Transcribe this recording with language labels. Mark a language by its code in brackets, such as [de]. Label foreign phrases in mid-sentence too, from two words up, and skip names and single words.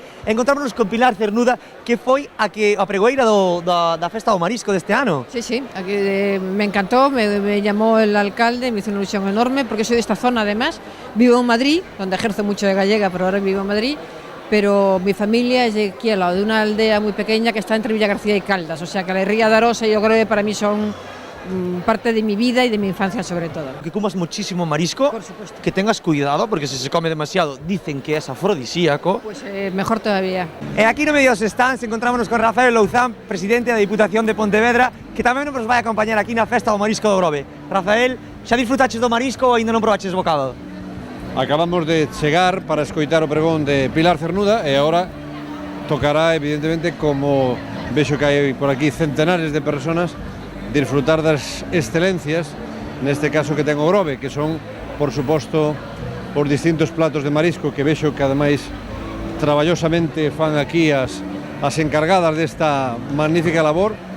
[gl] Encontrámonos con Pilar Cernuda, que foi a pregoeira da Festa do Marisco deste ano. [es] Sí, aquí, me encantó, me llamó el alcalde, me hizo una ilusión enorme, porque soy de esta zona además. Vivo en Madrid, donde ejerzo mucho de gallega, pero ahora vivo en Madrid. Pero mi familia es de aquí al lado, de una aldea muy pequeña que está entre Villagarcía y Caldas. O sea que la Ría de Arosa y o Grove para mí son parte de mi vida y de mi infancia sobre todo. Que comas muchísimo marisco, por supuesto. Que tengas cuidado, porque si se come demasiado dicen que es afrodisíaco. Pues mejor todavía. [gl] E aquí no medio dos stands encontrámonos con Rafael Louzán, presidente da Diputación de Pontevedra, que tamén nos vai acompañar aquí na Festa do Marisco do Grove. Rafael, xa disfrutaches do marisco ou ainda non probaches bocado? Acabamos de chegar para escoitar o pregón de Pilar Cernuda e agora tocará, evidentemente, como vexo que hai por aquí centenares de personas, disfrutar das excelencias, neste caso que ten o Grove, que son, por suposto, os distintos platos de marisco que vexo que ademais traballosamente fan aquí as encargadas desta magnífica labor.